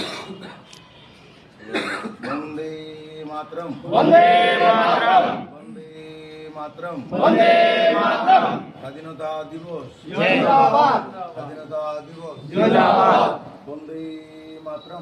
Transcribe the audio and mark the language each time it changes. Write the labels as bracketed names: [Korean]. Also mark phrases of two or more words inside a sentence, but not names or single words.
[Sanskrit] वंदे मातरम वंदे मातरम वंदे मातरम वंदे मातरम [Bangla] স্বাধীনতা দিবস जिंदाबाद স্বাধীনতা দিবস जिंदाबाद [Sanskrit] वंदे मातरम